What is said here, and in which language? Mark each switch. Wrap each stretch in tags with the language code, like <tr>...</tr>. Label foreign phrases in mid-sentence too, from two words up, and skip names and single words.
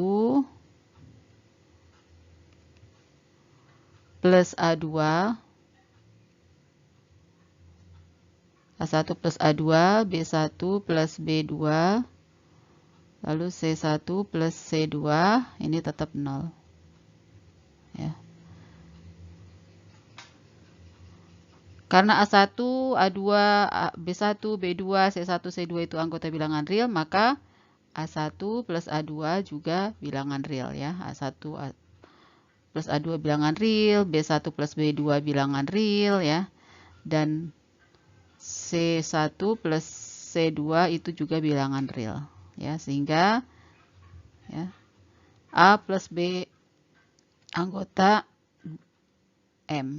<id>plus A2, A1 plus A2, B1 plus B2, lalu C1 plus C2, ini tetap 0 ya. Karena A1, A2, B1, B2, C1, C2 itu anggota bilangan real, maka A1 plus A2 juga bilangan real ya. A1 plus A2 bilangan real, B1 plus B2 bilangan real ya. Dan C1 plus C2 itu juga bilangan real ya. Sehingga ya, A plus B anggota M.</id>